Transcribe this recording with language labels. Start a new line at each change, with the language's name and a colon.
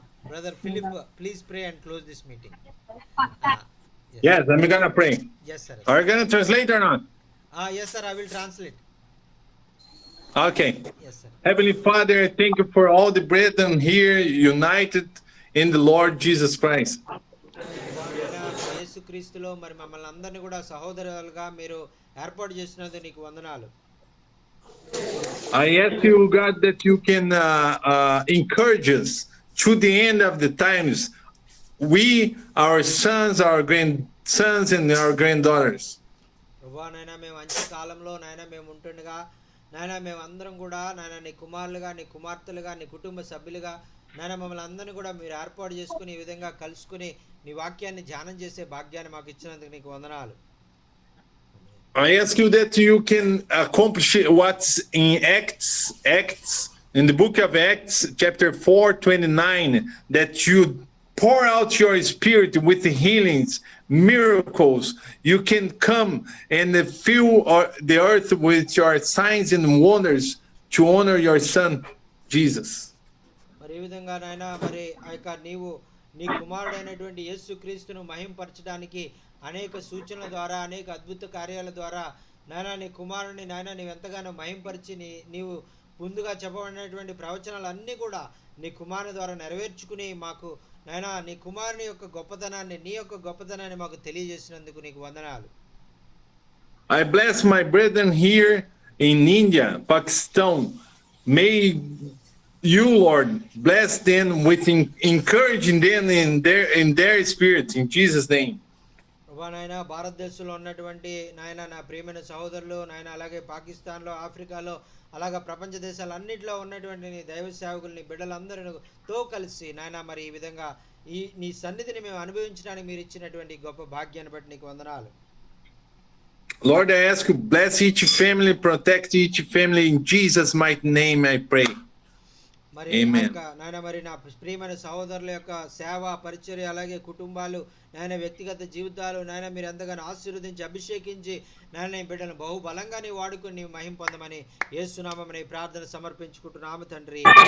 English: Brother Philip, please pray and close this meeting. Yes. Yes, I'm gonna pray. Yes, sir. Are you gonna translate or not? Yes, sir. I will translate. Okay. Yes, sir. Heavenly Father, I thank you for all the brethren here united in the Lord Jesus Christ.
Telugu: యేసుక్రీస్తులో మరి మమ్మల్ని అందరినీ కూడా సహోదరులుగా మీరు ఏర్పాటు చేసినందుకు నీకు వందనాలు.
English: I ask you, God, that you can encourage us to the end of the times. We, our sons, our grandsons, and our granddaughters.
Telugu: ప్రభువా నాయనా, మేము అంత్య కాలంలో నాయనా మేము ఉంటుండగా నాయనా మేము అందరం కూడా నాయనా నీ కుమారులుగా, నీ కుమార్తెలుగా, నీ కుటుంబ సభ్యులుగా నాయనా మమ్మల్ని అందరినీ కూడా మీరు ఏర్పాటు చేసుకుని ఈ విధంగా కలుసుకుని నీ వాక్యాన్ని ధ్యానం చేసే భాగ్యాన్ని మాకు ఇచ్చినందుకు నీకు వందనాలు.
English: I ask you that you can accomplish what's in Acts, in the book of Acts, chapter 4:29, that you pour out your spirit with healings, miracles. You can come and fill the earth with your signs and wonders to honor your son, Jesus.
Telugu: మరి ఈ విధంగా నాయనా మరి ఆ యొక్క నీవు నీ కుమారుడైనటువంటి యేసుక్రీస్తును మహింపరచడానికి అనేక సూచనల ద్వారా, అనేక అద్భుత కార్యాల ద్వారా నాయనా నీ కుమారుని నాయనా నీవు ఎంతగానో మహింపరిచి నీవు ముందుగా చెప్పబడినటువంటి ప్రవచనాలు అన్నీ కూడా నీ కుమారుని ద్వారా నెరవేర్చుకుని మాకు నాయనా నీ కుమారుని యొక్క గొప్పతనాన్ని, నీ యొక్క గొప్పతనాన్ని మాకు తెలియజేసినందుకు నీకు వందనాలు.
English: I bless my brethren here in India, Pakistan. May you, Lord, bless them with encouraging them in their spirit, in Jesus' name.
Telugu: ప్రభా నాయన భారతదేశంలో ఉన్నటువంటి నాయన నా ప్రియమైన సహోదరులు నాయన అలాగే పాకిస్తాన్లో, ఆఫ్రికాలో, అలాగే ప్రపంచ దేశాలన్నింటిలో ఉన్నటువంటి నీ దైవ సేవకులు, నీ బిడ్డలందరితో కలిసి నాయన మరి ఈ విధంగా నీ సన్నిధిని మేము అనుభవించడానికి మీరు ఇచ్చినటువంటి గొప్ప భాగ్యాన్ని బట్టి నీకు వందనాలు.
English: Lord, I ask you, bless each family, protect each family. In Jesus' mighty name I pray.
Telugu: మరి
English: Amen.
Telugu: నాయన మరి నా ప్రియమైన సహోదరుల యొక్క సేవ, పరిచర్య, అలాగే కుటుంబాలు, నాయన వ్యక్తిగత జీవితాలు నాయన మీరు ఎంతగానో ఆశీర్వదించి అభిషేకించి నాయన నీ బిడ్డను బహుబలంగా నీ వాడుకుని నీ మహిమ పొందమని యేసునామమున ఈ ప్రార్థన సమర్పించుకుంటున్నాము తండ్రి.